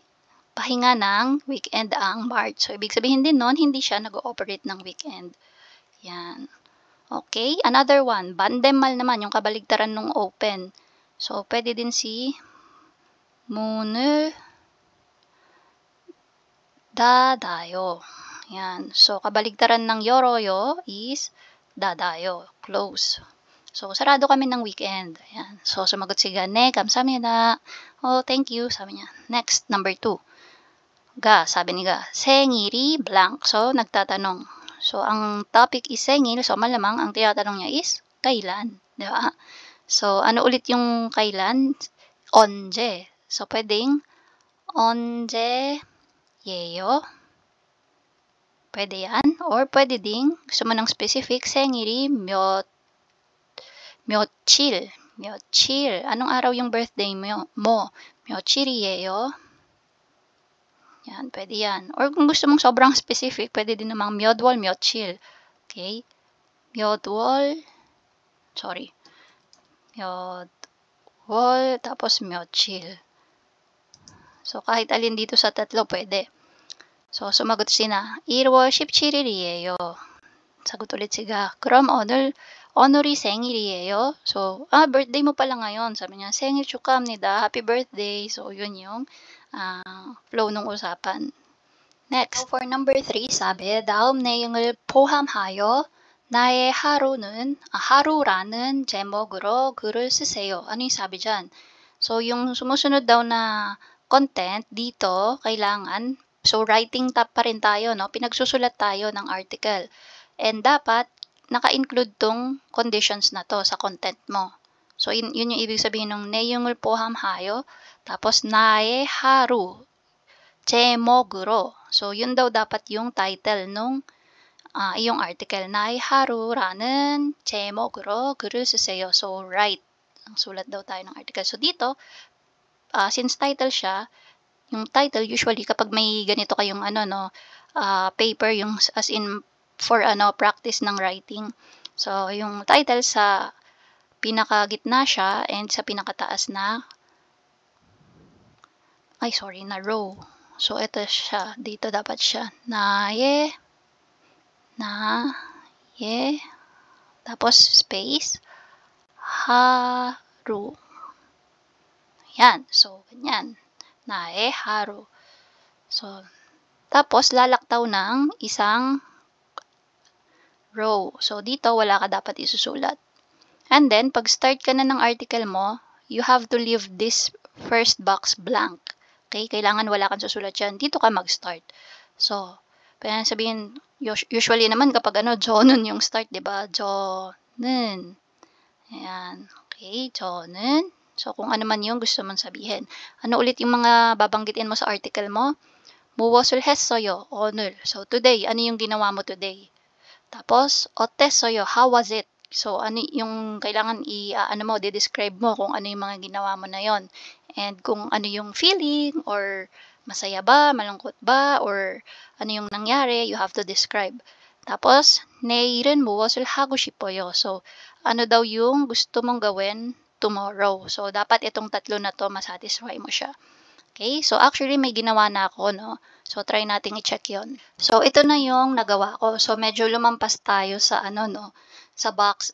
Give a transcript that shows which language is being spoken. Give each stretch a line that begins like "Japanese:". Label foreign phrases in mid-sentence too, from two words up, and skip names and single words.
Filipino: Pahinga ng weekend ang mart. So, ibig sabihin din nun, hindi siya nag-ooperate ng weekend. Yan.
English: Okay? Another one,
Filipino: 반대말 naman, yung kabaligtaran ng open. So, pwede din si
Korean: 문을 닫아요.
Filipino: Yan. So, kabaligtaran ng 열어요 is 닫아요.
English: Close.
Filipino: So, sarado kami ng weekend. Yan. So, sumagot si Ga,
Korean: 네, 감사합니다.
English: Oh, thank you.
Filipino: Sabi niya.
English: Next, number 2.
Filipino: Sabi ni Ga, 생일이 blank. So, nagtatanong. So, ang topic is 생일. So, malamang ang tinatanong niya is kailan. Di ba? So, ano ulit yung kailan? 언제. So, pwedeng 언제예요? Pwede yan. Or pwede ding, gusto mo ng specific,
Korean: 생일이 며칠.
Filipino: Anong araw yung birthday mo? 며칠이에요? Yan, pwede yan. Or kung gusto mong sobrang specific, pwede din namang
Korean: 몇 월 며칠.
Filipino: Okay?
Korean: 몇 월,
Filipino: tapos 며칠. So, kahit alin dito sa tatlo, pwede. So, sumagot sina.
Korean: 1월 17일이에요.
Filipino: 사got ulit siya.
Korean: 그럼 오늘이 생일이에요.
Filipino: So, birthday mo pala ngayon. Sabi niya,
Korean: 생일 축하합니다.
English: Happy birthday.
Filipino: So, yun yung flow ng usapan. Next. So,
English: for number 3,
Filipino: sabi,
Korean: 다음 내용을 포함하여 나의 하루라는 제목으로 글을 쓰세요.
Filipino: Ano yung sabi dyan? So, yung sumusunod daw na content dito, kailangan, so
English: writing tab
Filipino: pa rin tayo, no? Pinagsusulat tayo ng article. And dapat, naka-include tong conditions na to sa content mo. So, yun yung ibig sabihin ng
Korean: 내용을 포함하여,
Filipino: tapos
Korean: 나의 하루, 제목으로.
Filipino: So, yun daw dapat yung title nung iyong article.
Korean: 나의 하루라는 제목으로 글을 쓰세요.
English: So, write.
Filipino: Sulat daw tayo ng article. So, dito, since title siya, yung title usually kapag may ganito kayong paper, yung
English: as in for practice
Filipino: ng writing. So, yung title sa pinakagitna siya and sa pinakataas na row. So, ito siya. Dito dapat siya. 나의 tapos space haru. Yan. So, ganyan.
Korean: 나의 하루.
Filipino: So, tapos lalaktaw ng isang row. So, dito wala ka dapat isusulat.
English: And then,
Filipino: pag start ka na ng article mo,
English: you have to leave this first box blank. Okay?
Filipino: Kailangan wala kang susulat dyan. Dito ka mag-start. So, pwede sabihin, usually naman kapag 저는 yung start, diba?
Korean: 저는. Ayan. Okay, 저는.
Filipino: So, kung ano man yung gusto mong sabihin. Ano ulit yung mga babanggitin mo sa article mo?
Korean: 무엇을 했어요? 오늘.
English: So, today.
Filipino: Ano yung ginawa mo today? Tapos,
Korean: 어땠어요?
English: How was it?
Filipino: So, ano yung kailangan describe mo kung ano yung mga ginawa mo na yon. And kung ano yung feeling, or masaya ba, malungkot ba, or ano yung nangyari,
English: you have to describe.
Filipino: Tapos,
Korean: 내일은 무엇을 하고 싶어요?
Filipino: So, ano daw yung gusto mong gawin tomorrow? So, dapat itong tatlo na to masatisfy mo siya.
English: Okay?
Filipino: So, actually, may ginawa na ako, no? So, try nating i-check yon. So, ito na yung nagawa ko. So, medyo lumampas tayo sa sa box.